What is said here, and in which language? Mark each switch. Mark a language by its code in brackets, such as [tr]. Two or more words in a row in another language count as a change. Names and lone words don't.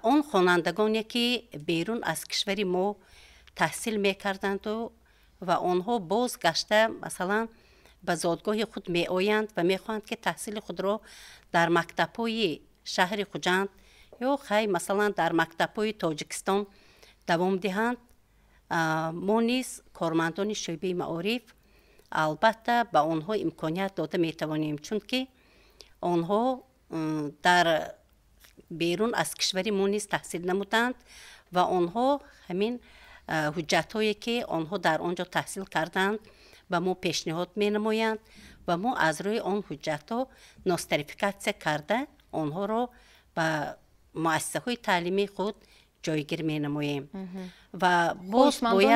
[tg] он хонандагоне ки берун аз кишвари мо таҳсил мекарданд ва онҳо бозгашта масалан ба зодгоҳи худ меоянд ва мехоҳанд ки таҳсили худро дар мактабҳои шаҳри Хуҷанд ё хеле масалан дар мактабҳои Тоҷикистон давом диҳанд мо низ кормандони шуъбаи маориф албатта ба онҳо имконият дода метавонем чун ки онҳо дар берун аз кишвари мо низ таҳсил намуданд ва онҳо ҳамин ҳуҷҷатҳое ки онҳо дар он ҷо таҳсил карданд ба мо пешниҳод менамоянд ва мо аз рӯи он ҳуҷҷатҳо нострификатсия карда онҳоро ба муассисаҳои таълимии худ ҷойгир менамоем ва боз бояд